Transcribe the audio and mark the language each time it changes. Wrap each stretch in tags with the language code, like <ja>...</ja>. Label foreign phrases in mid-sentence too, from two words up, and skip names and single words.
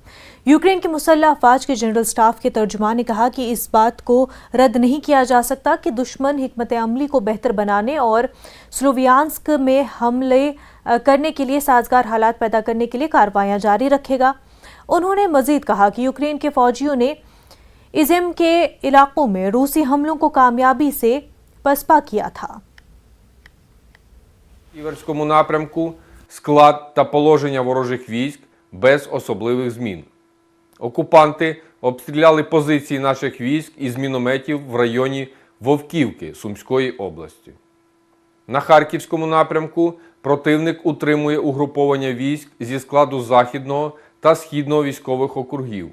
<ur>یوکرین کی مسلح افواج کے</ur> <en>General Staff</en> <ur>کے ترجمان نے کہا کہ اس بات کو رد نہیں کیا جا سکتا کہ دشمن حکمت عملی کو بہتر بنانے اور سلوویانسک میں حملے کرنے کے لیے سازگار حالات پیدا کرنے کے لیے کارروائیاں جاری رکھے گا. انہوں نے مزید کہا کہ یوکرین کے فوجیوں نے ازیم کے علاقوں میں روسی حملوں کو کامیابی سے پسپا کیا تھا.</ur> <uk>Іверському напрямку склад та положення ворожих військ без особливих змін. Окупанти обстріляли позиції наших військ із мінометів в районі Вовківки Сумської області. На Харківському напрямку противник утримує угруповання військ зі складу Західного та Східного військових округів.</uk>